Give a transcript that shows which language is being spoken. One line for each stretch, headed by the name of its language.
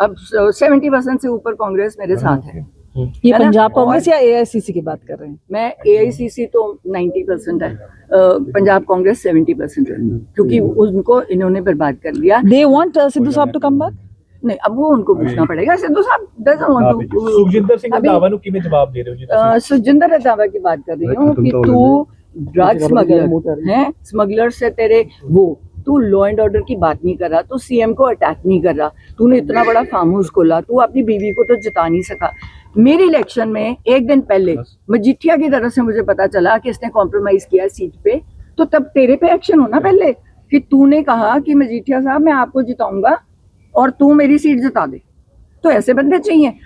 Hindi: अब 70% से ऊपर कांग्रेस मेरे साथ है। ये पंजाब कांग्रेस या एआईसीसी की बात कर रहे हैं? मैं एआईसीसी तो 90% है, पंजाब कांग्रेस 70% है, क्योंकि उनको इन्होंने बरबाद कर दिया।
English: They want Sidhu साहब to come back?
Hindi: नहीं, अब वो उनको पूछना पड़ेगा। सिद्धू साहब
English: doesn't want to।
Punjabi: Sukhjinder Singh Randhawa ਨੂੰ ਕਿਵੇਂ ਜਵਾਬ ਦੇ ਰਹੇ ਹੋ ਜੀ ਤੁਸੀਂ?
Hindi: सुखजिंदर रंधावा की बात कर रही हूँ कि तू ड्रग स्मगलर है, स्मगलर से तेरे वो, तू लॉ एंड ऑर्डर की बात नहीं कर रहा, तू सीएम को अटैक नहीं कर रहा, तूने इतना बड़ा फार्म हाउस खोला, तू अपनी बीवी को तो जिता नहीं सका। मेरी इलेक्शन में एक दिन पहले मजीठिया की तरफ से मुझे पता चला कि इसने कॉम्प्रोमाइज किया सीट पे, तो तब तेरे पे एक्शन होना पहले कि तूने कहा कि मजीठिया साहब मैं आपको जिताऊंगा और तू मेरी सीट जिता दे। तो ऐसे बंदे चाहिए।